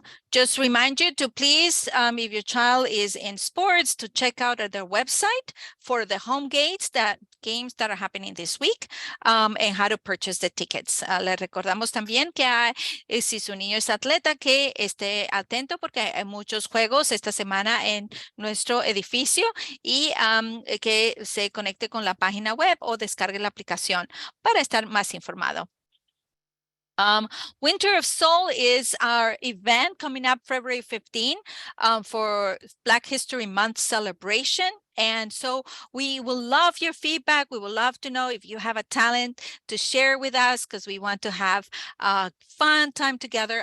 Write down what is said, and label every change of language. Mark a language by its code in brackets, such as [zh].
[en] Just remind you to please, if your child is in sports, to check out at their website for the home games that are happening this week and how to purchase the tickets. [es] Le recordamos también que si su niño es atleta, que esté atento porque hay muchos juegos esta semana en nuestro edificio y que se conecte con la página web o descargue la aplicación para estar más informado. [en] Winter of Soul is our event coming up February 15 for Black History Month celebration. And so we will love your feedback. We will love to know if you have a talent to share with us because we want to have a fun time together.